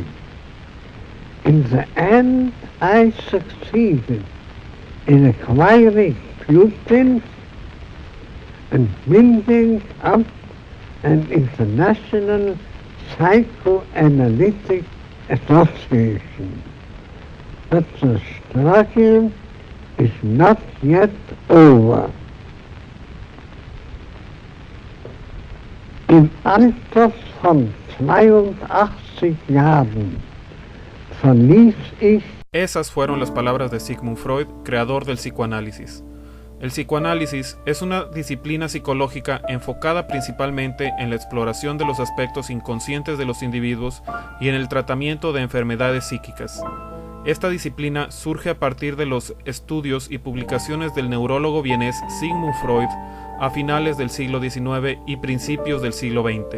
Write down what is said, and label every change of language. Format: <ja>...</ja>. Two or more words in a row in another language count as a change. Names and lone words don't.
<en>In the end, I succeeded in acquiring pupils and building up an international psychoanalytic association. But the struggle is not yet over.</en> <de>Im Alter von 82 Jahren verließ ich.</de> <es>Esas fueron las palabras de Sigmund Freud, creador del psicoanálisis. El psicoanálisis es una disciplina psicológica enfocada principalmente en la exploración de los aspectos inconscientes de los individuos y en el tratamiento de enfermedades psíquicas. Esta disciplina surge a partir de los estudios y publicaciones del neurólogo vienés Sigmund Freud a finales del siglo XIX y principios del siglo XX.</es>